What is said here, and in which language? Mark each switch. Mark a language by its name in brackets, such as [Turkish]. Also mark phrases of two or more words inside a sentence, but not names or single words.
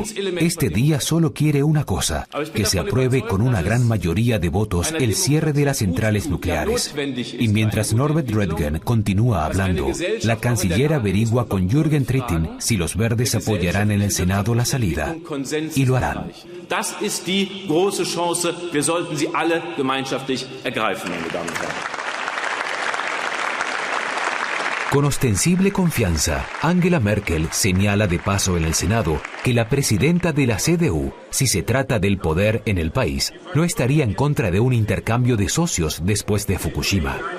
[Spanish] Este día solo quiere una cosa, que se apruebe con una gran mayoría de votos el cierre de las centrales nucleares. Y mientras Norbert Röttgen continúa hablando, la canciller averigua con Jürgen Trittin si los verdes apoyarán en el Senado la salida. Y lo harán. [German] Das ist die große Chance. Wir sollten sie alle gemeinschaftlich ergreifen, meine Damen und Herren. [Spanish] Con ostensible confianza, Angela Merkel señala de paso en el Senado que la presidenta de la CDU, si se trata del poder en el país, no estaría en contra de un intercambio de socios después de Fukushima.